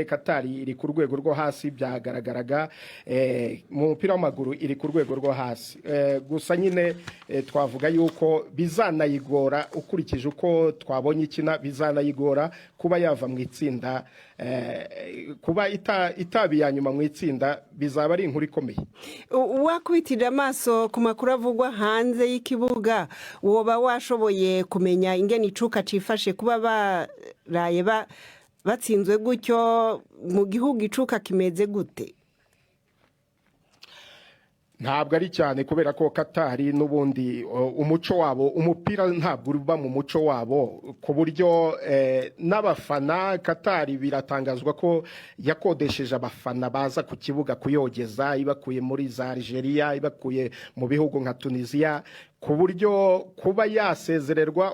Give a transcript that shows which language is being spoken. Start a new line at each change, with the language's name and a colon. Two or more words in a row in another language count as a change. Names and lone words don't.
Kinyarwanda: Qatar iri ku rwego rwo hasi, byagaragaraga mu mupira w'amaguru iri ku rwego rwo hasi. Gusa nyine twavuga yuko bizanayigora, ukurikije uko twabonye ikina, bizanayigora kuba yava mu itsinda, kuba itabi ya nyuma mu itsinda bizaba ari inkuru ikomeye.
Rundi: Wakubitira amaso ku makuru avugwa hanze y'ikibuga, woba washoboye kumenya ingene icuka cifashe kuba baraye batsinzwe gutyo mu gihugu? Icuka kimeze gute?
Kinyarwanda: Ntabwo ari cyane kubera ko Qatar n'ubundi umuco wabo, umupira ntabwo uba mu muco wabo, ku buryo n'abafana Qatar biratangazwa ko yakodesheje abafana baza ku kibuga kuyogeza, ibakuye muri za Algeria, ibakuye mu bihugu nka Tunisia, ku buryo kuba yasezererwa.